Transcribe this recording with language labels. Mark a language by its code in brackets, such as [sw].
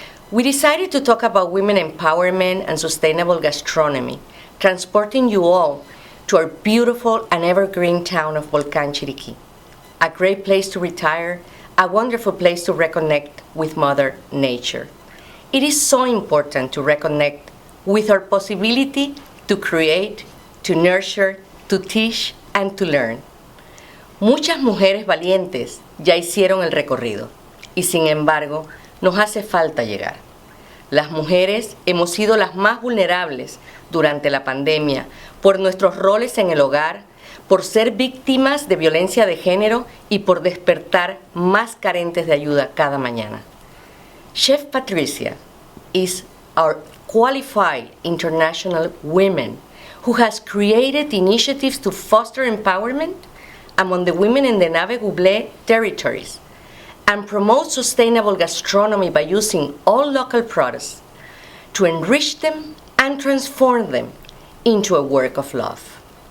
[en] We decided to talk about women empowerment and sustainable gastronomy, transporting you all to our beautiful and evergreen town of Volcán Chiriquí. A great place to retire, a wonderful place to reconnect with Mother Nature. It is so important to reconnect with our possibility to create, to nurture, to teach, and to learn. [es] Muchas mujeres valientes ya hicieron el recorrido y sin embargo nos hace falta llegar. Las mujeres hemos sido las más vulnerables durante la pandemia por nuestros roles en el hogar, por ser víctimas de violencia de género y por despertar más carentes de ayuda cada mañana. [en] Chef Patricia is our qualified international woman who has created initiatives to foster empowerment among the women in the Nave-Goublé territories and promote sustainable gastronomy by using all local products to enrich them and transform them into a work of love.